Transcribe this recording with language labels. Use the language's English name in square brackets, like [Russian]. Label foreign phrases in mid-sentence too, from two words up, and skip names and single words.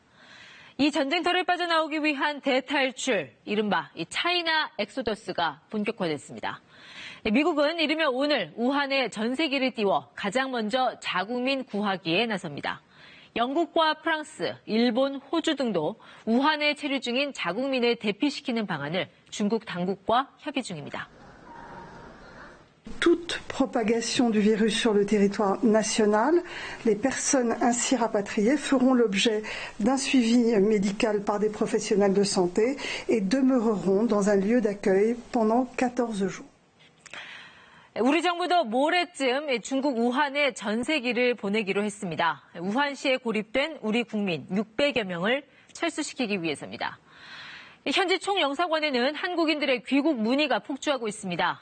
[Korean] 이 전쟁터를 빠져나오기 위한 대탈출, 이른바 이 차이나 엑소더스가 본격화됐습니다. 미국은 이르면 오늘 우한에 전세기를 띄워 가장 먼저 자국민 구하기에 나섭니다. 영국과 프랑스, 일본, 호주 등도 우한에 체류 중인 자국민을 대피시키는 방안을 중국 당국과 협의 중입니다. [French] Toute propagation du virus sur le territoire national, les personnes ainsi rapatriées feront l'objet d'un suivi médical par des professionnels de santé et demeureront dans un lieu d'accueil pendant 14 jours. [Korean] 우리 정부도 모레쯤 중국 우한에 전세기를 보내기로 했습니다. 우한시에 고립된 우리 국민 600여 명을 철수시키기 위해서입니다. 현지 총영사관에는 한국인들의 귀국 문의가 폭주하고 있습니다.